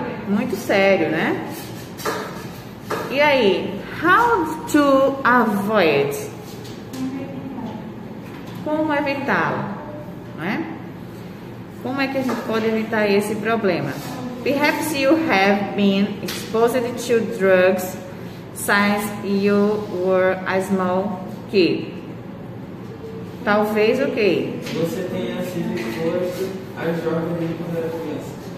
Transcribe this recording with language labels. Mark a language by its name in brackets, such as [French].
[Portuguese] Muito sério, né? E aí, [English] how to avoid? [Portuguese] Como evitá-lo, né? Como é que a gente pode evitar esse problema? [English] Perhaps you have been exposed to drugs since you were a small kid. [Portuguese] Talvez o quê? Você tenha sido exposto às drogas desde quando era criança.